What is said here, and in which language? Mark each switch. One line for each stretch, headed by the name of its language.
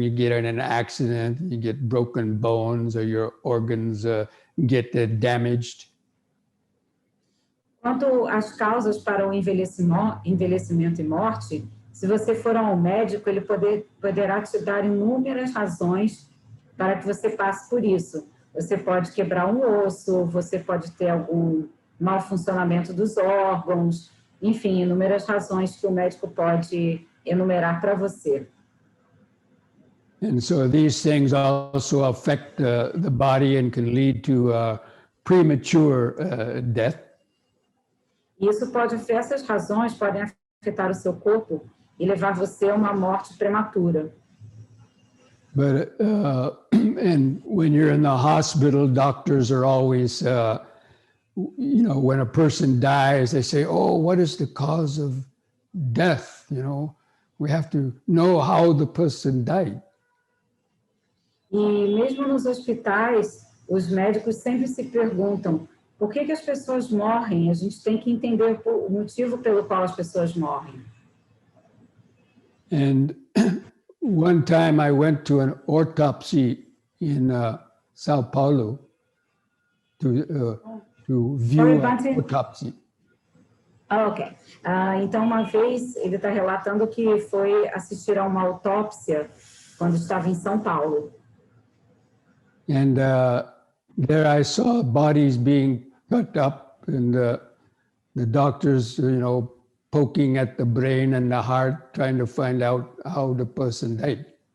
English: You get in an accident, you get broken bones, or your organs get damaged.
Portuguese: Quanto às causas para o envelhecimento e morte, se você for ao médico, ele poderá te dar inúmeras razões para que você passe por isso. Você pode quebrar um osso, você pode ter algum mau funcionamento dos órgãos, enfim, inúmeras razões que o médico pode enumerar para você.
English: And so these things also affect the body and can lead to premature death.
Portuguese: Essas razões podem afetar o seu corpo e levar você a uma morte prematura.
English: But and when you're in the hospital, doctors are always, when a person dies, they say, "Oh, what is the cause of death?" We have to know how the person died.
Portuguese: E mesmo nos hospitais, os médicos sempre se perguntam por que as pessoas morrem. A gente tem que entender o motivo pelo qual as pessoas morrem.
English: And one time I went to an autopsy in Sao Paulo to view an autopsy. Ok.
Portuguese: Então, uma vez, ele está relatando que foi assistir a uma autópsia quando estava em São Paulo.
English: And there I saw bodies being cut up and the doctors, poking at the brain and the heart, trying to find out how the person died.